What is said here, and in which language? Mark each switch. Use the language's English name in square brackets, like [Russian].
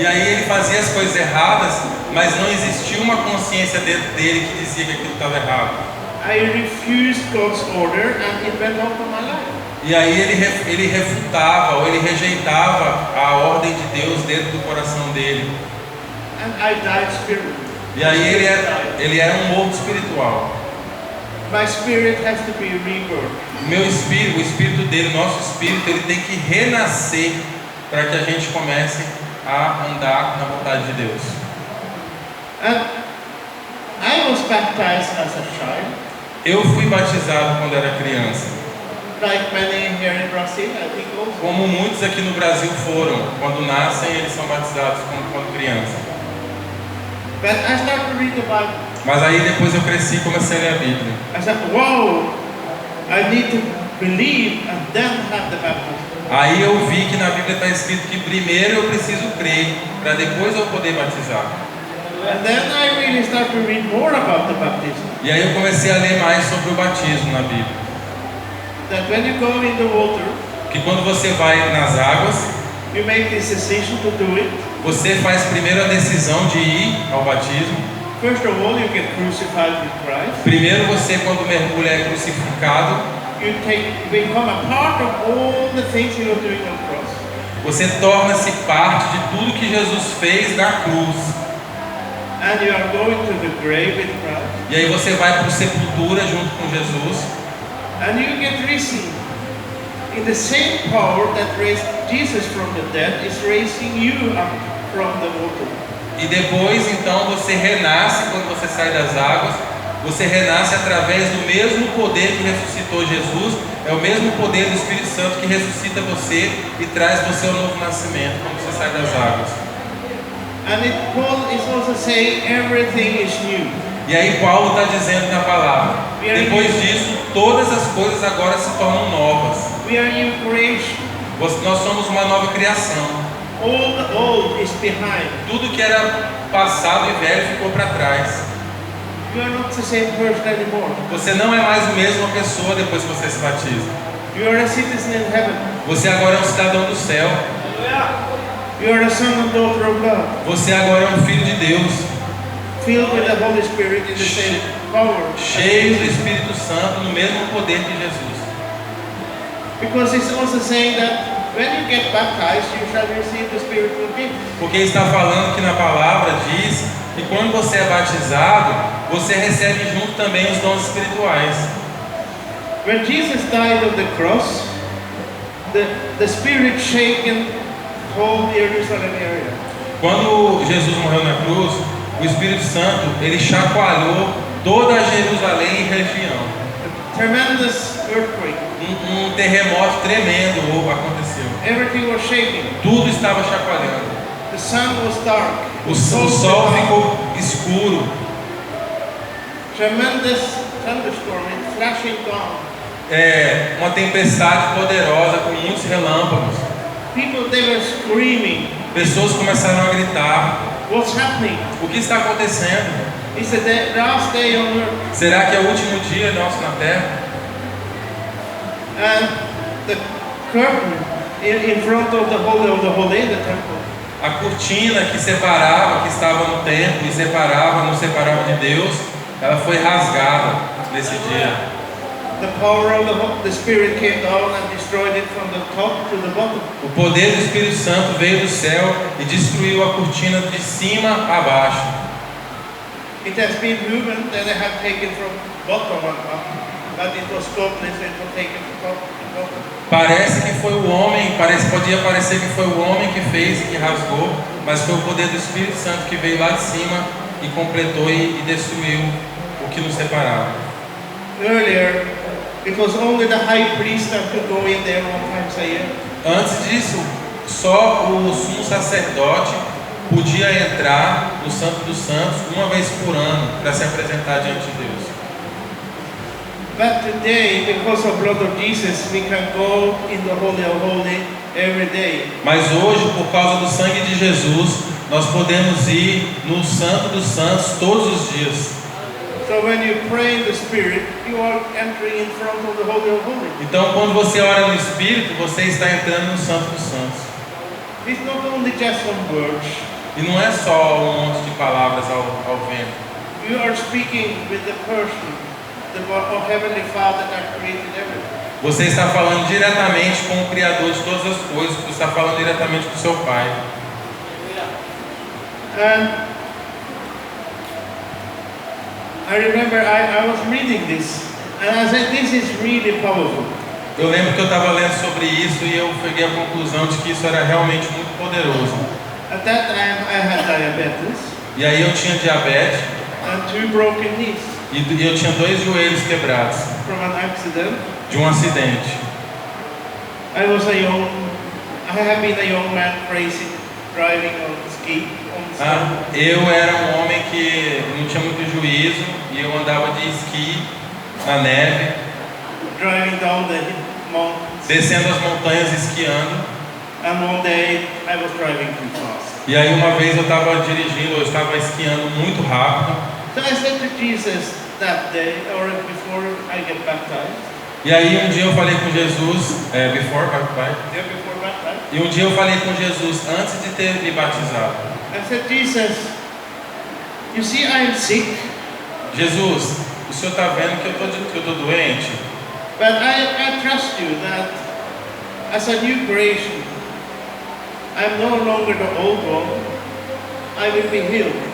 [Portuguese] e aí ele fazia as coisas erradas, mas não existia uma consciência dentro dele que dizia que aquilo estava errado. [English] I refused God's order and it went on for my life. [Portuguese] E aí ele refutava ou ele rejeitava a ordem de Deus dentro do coração dele. [English] And I died spiritually. [Portuguese] E aí ele era um morto espiritual. [English] My spirit has to be rebirthed. [Portuguese] Meu espírito, o espírito dele, o nosso espírito, ele tem que renascer para que a gente comece a andar na vontade de Deus. [English] And I was baptized as a child, [Portuguese] Eu fui batizado quando era criança, [English] like many here in Brazil, I think also. [Portuguese] como muitos aqui no Brasil foram. Quando nascem, eles são batizados quando criança. [English] But I started to read the Bible. [Portuguese] Mas aí depois eu cresci e comecei a ler a Bíblia. [English] I said, wow, I need to believe and then have the baptism. [Portuguese] Aí eu vi que na Bíblia está escrito que primeiro eu preciso crer, para depois eu poder batizar. [English] And then I really started to read more about the baptism. [Portuguese] E aí eu comecei a ler mais sobre o batismo na Bíblia. [English] That when you go in the water, [Portuguese] Que quando você vai nas águas, [English] you make this decision to do it. [Portuguese] você faz primeiro a decisão de ir ao batismo. [English] First of all, you get crucified with Christ. [Portuguese] Primeiro você, quando mergulha, é crucificado. [English] You become a part of all the things you are doing on the cross. [Portuguese] Você torna-se parte de tudo que Jesus fez na cruz. [English] And you are going to the grave with Christ. [Portuguese] E aí você vai para a sepultura junto com Jesus. [English] And you get risen. In the same power that raised Jesus from the dead is raising you up from the water. [Portuguese] E depois, então, você renasce quando você sai das águas. Você renasce através do mesmo poder que ressuscitou Jesus. É o mesmo poder do Espírito Santo que ressuscita você e traz você ao novo nascimento quando você sai das águas. [English] And Paul is also saying everything is new. [Portuguese] E aí Paulo está dizendo na palavra, depois disso, todas as coisas agora se tornam novas. [English] We are new creation. [Portuguese] Nós somos uma nova criação. [English] All the old is behind. [Portuguese] Tudo que era passado e velho ficou para trás. [English] You are not the same person anymore. [Portuguese] Você não é mais a mesma pessoa depois que você se batiza. [English] You are a citizen in heaven. [Portuguese] Você agora é um cidadão do céu. [English] You are a son and daughter of God. [Portuguese] Você agora é um filho de Deus, [English] Filled with the Holy Spirit in the same power. [Portuguese] cheio do Espírito Santo, no mesmo poder de Jesus. [English] Because it's also saying that when you get baptized, you shall receive the spiritual gift. [Portuguese] Porque está falando que na palavra diz que quando você é batizado, você recebe junto também os dons espirituais. [English] When Jesus died on the cross, the Spirit shaken whole Jerusalem area. [Portuguese] Quando Jesus morreu na cruz, o Espírito Santo, ele chacoalhou toda a Jerusalém e região. [English] A tremendous earthquake. [Portuguese] Um terremoto tremendo aconteceu. [English] Everything was shaking. [Portuguese] Tudo estava chacoalhando. [English] The sun was dark. [Portuguese] O sol ficou escuro. [English] Tremendous thunderstorm and flashing down. [Portuguese] Uma tempestade poderosa com muitos relâmpagos. [English] People, they were screaming. [Portuguese] Pessoas começaram a gritar. [English] What's happening? [Portuguese] O que está acontecendo? [English] It's the last day on earth. [Portuguese] Será que é o último dia nosso na Terra? [English] And the curtain in front of the holy, the temple. [Portuguese] A cortina que separava, que estava no templo e separava, nos separava de Deus, ela foi rasgada nesse dia. [English] The power of the Spirit came down and destroyed it from the top to the bottom. [Portuguese] O poder do Espírito Santo veio do céu e destruiu a cortina de cima a baixo. [English] It has been movement that I have taken from bottom and up, but it was godless and it was taken from top to bottom. [Portuguese] Parece que foi o homem, podia parecer que foi o homem que fez e que rasgou, mas foi o poder do Espírito Santo que veio lá de cima e completou e destruiu o que nos separava. [English] Earlier, it was only the high priest that could go in there one time a year. [Portuguese] Antes disso, só o sumo sacerdote podia entrar no Santo dos Santos uma vez por ano para se apresentar diante de Deus. [English] But today, because of blood of Jesus, we can go in the Holy of Holy every day. [Portuguese] Mas hoje, por causa do sangue de Jesus, nós podemos ir no Santo dos Santos todos os dias. [English] So when you pray in the Spirit, you are entering in front of the Holy of Holy. [Portuguese] Então, quando você ora no Espírito, você está entrando no Santo dos Santos. [English] It's not only just some words. [Portuguese] E não é só um monte de palavras ao vento. [English] You are speaking with the person, the Heavenly Father that created everything. [Portuguese] Você está falando diretamente com o Criador de todas as coisas. Você está falando diretamente com o seu Pai. [English] And I remember I was reading this, and I said, this is really powerful. [Portuguese] Eu lembro que eu estava lendo sobre isso e eu cheguei à conclusão de que isso era realmente muito poderoso. [English] At that time I had diabetes [Portuguese] E aí eu tinha diabetes [English] and 2 broken knees [Portuguese] e eu tinha 2 joelhos quebrados [English] from an accident. [Portuguese] de um acidente. [English] I have been a young man racing, driving on ski. [Portuguese] Eu era um homem que não tinha muito juízo e eu andava de esqui na neve, [English] Driving down the mountains. [Portuguese] descendo as montanhas esquiando. [English] And one day I was driving too fast. [Portuguese] E aí uma vez eu estava dirigindo, eu estava esquiando muito rápido. [English] So I said to Jesus that day, or before I get baptized. [Portuguese] E aí um dia eu falei com Jesus, [English] before baptized. Yeah, before baptized. [Portuguese] E um dia eu falei com Jesus antes de ter me batizado. [English] I said, Jesus, you see I'm sick, [Portuguese] Jesus, o senhor está vendo que eu tô doente? [English] but I trust you that as a new creation, I'm no longer the old one, I will be healed.